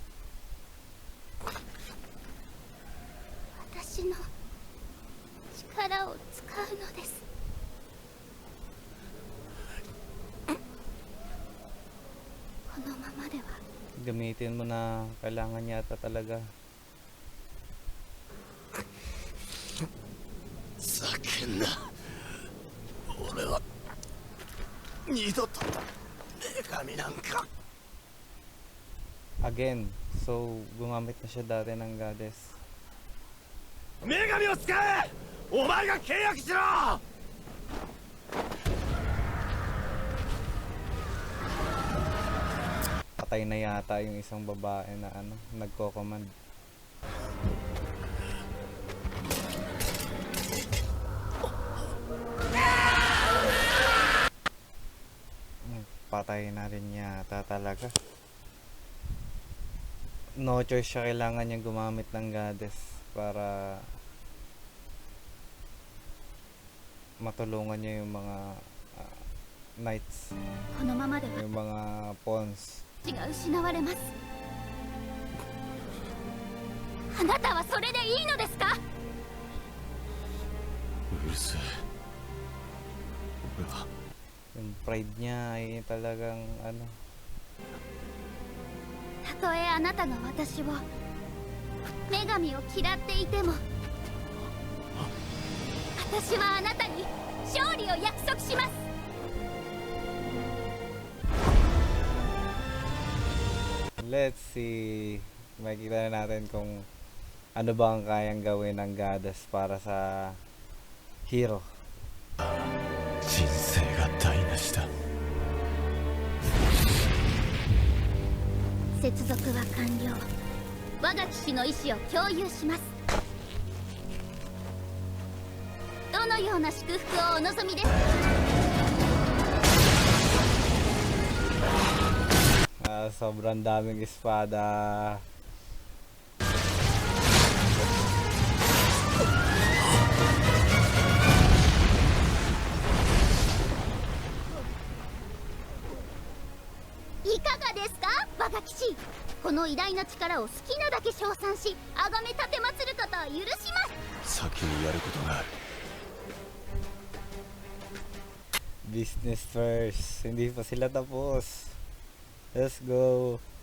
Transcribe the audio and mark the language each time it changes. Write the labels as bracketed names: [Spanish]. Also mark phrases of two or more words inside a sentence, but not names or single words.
[Japanese] 私の力を使うのです。このままでは [Filipino] Gamitin mo na, kailangan yata talaga. [Japanese] 叫んな。俺は二度と女神なんか。 [Filipino] again. So, gumamit na siya dati ng goddess. [Japanese] 女神を使え。お前が契約しろ。 [Filipino] Patay na yata yung isang babae na ano, nagko-command. Patay na rin yata talaga. [English] No choice [Filipino] siya, kailangan niyang gumamit ng goddess para matulungan niya yung mga knights, [Japanese] このままでは [Filipino] yung mga pawns. [Japanese] 血が失われます。あなたはそれでいいのですか？うるせえ。俺は [Filipino] Yung pride niya ay talagang ano, [Japanese] たとえあなたが私を女神を嫌っていても、私はあなたに勝利を約束します。 [English] let's see. [Filipino] Makikita na natin kung ano ba ang kayang gawin ng goddess para sa hero. [Japanese] 人生が台無しだ。接続は完了。我が騎士の意志を共有します。どのような祝福をお望みですか？ [Filipino] Sobrang daming espada. [Japanese] I かがですか、我が騎士。この偉大な力を好きなだけ称賛し、崇め立てまつることを許します。先にやることがある。 [English] Business first. [Filipino] Hindi pa sila tapos. [English] Let's go.